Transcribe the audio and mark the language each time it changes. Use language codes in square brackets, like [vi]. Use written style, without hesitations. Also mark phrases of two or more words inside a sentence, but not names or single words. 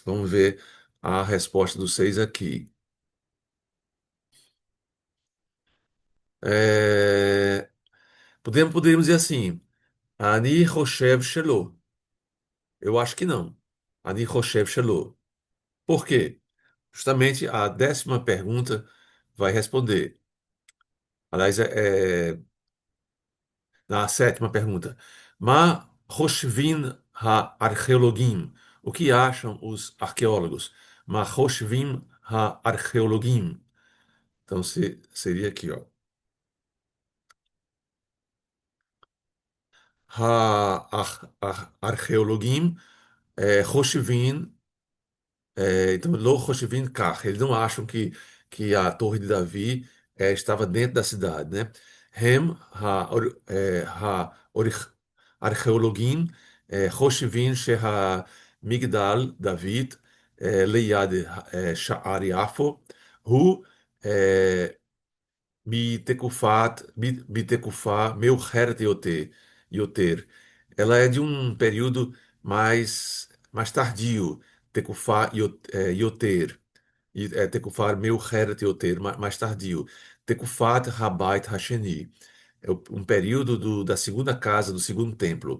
[pt] Vamos ver a resposta do 6 aqui. É, poderíamos dizer assim, [he] אני חושב שלא. [pt] Eu acho que não. [he] אני חושב שלא. [pt] Por quê? Justamente a 10ª pergunta vai responder. Aliás, na 7ª pergunta. [he] מה חושבים הארכיאולוגים. [pt] O que acham os arqueólogos? [he] מה חושבים הארכיאולוגים. [pt] Então, seria aqui, ó. [he] הארכיאולוגים, חושבים. [pt] Então, [he] לא חושבים כך, [pt] eles não acham que a Torre de Davi estava dentro da cidade, né? [he] הם ארכיאולוגים חושבים שה מגדל דוד ליד שער יפו הוא מתקופה מאוחרת יותר. [pt] Ela é de um período mais tardio, [he] יותר, תקופה מאוחרת יותר, [pt] mais tardio. [he] תקופת הבית השני, [pt] é um período da segunda casa, do segundo templo.